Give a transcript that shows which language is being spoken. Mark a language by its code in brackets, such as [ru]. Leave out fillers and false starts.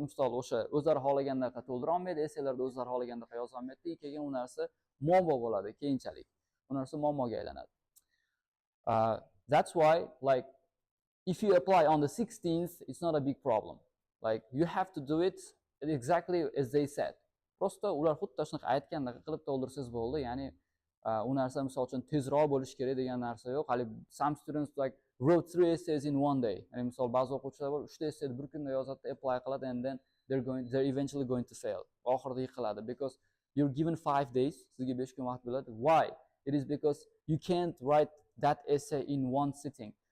[uz] Misol o'sha o'zlari xohlagandaqa to'ldira olmaydi, essaylarda o'zlari xohlagandaqa yoza olmaydi, keyin u narsa muammo bo'ladi keyinchalik. U narsa muammoga aylanadi. [en] That's why, like, if you apply on the 16th, it's not a big problem. Like, you have to do it exactly as they said. [uz] Prosta ular xuddi shunaqa aytgandaqa qilib to'ldirsangiz bo'ldi. Ya'ni u narsa misol uchun tezroq bo'lish kerak degan narsa yo'q. Hali [en] some students like wrote 3 essays in one day. [uz] Ya'ni misol ba'zi o'quvchilar bor, 3 ta essayni bir kunda yozadi, apply qiladi, [en] and then they're eventually going to fail. [uz] Oxirida yiqiladi [en] because you're given 5 days. [uz] Sizga 5 kun vaqt beriladi. [en] Why? It is because you can't write that essay in one sitting.